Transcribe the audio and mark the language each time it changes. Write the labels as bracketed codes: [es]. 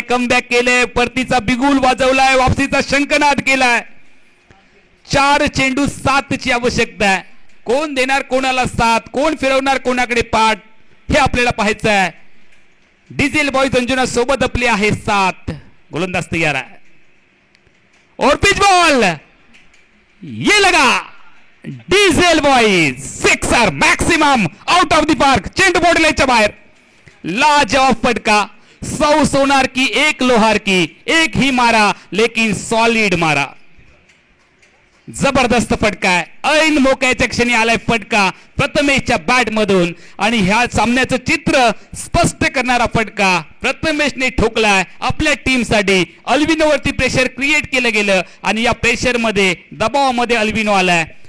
[mr] Comeback केलंय, परतीचा बिगुल वाजवलाय, वापसीचा शंखनाद केलाय. 4 चेंडू 7ची आवश्यकता आहे. कोण देणार कोणाला साथ, कोण फिरवणार कोणाकडे पाठ, हे आपल्याला पाहायचं आहे. डिझेल बॉयज अंजुना सोबत आपली आहे 7. गोलंदाज तयार आहे. [hi] और पिच बॉल, ये लगा diesel boys. [en] Sixer maximum out of the park. [mr] चेंडू बॉडी लाईनच्या बाहेर. लाजवाब फटका. [hi] 100 सोनार की 1 लोहार की, एक ही मारा लेकिन सॉलिड मारा. [mr] जबरदस्त फटका आहे. ऐन मोक्याच्या क्षणी आलाय फटका प्रथमेशच्या बॅट मधून. आणि ह्या सामन्याचं चित्र स्पष्ट करणारा फटका प्रथमेशने ठोकलाय आपल्या टीमसाठी. अल्बिनोवरती प्रेशर क्रिएट केलं गेलं आणि या प्रेशर मध्ये, दबावामध्ये अल्बिनो आलाय.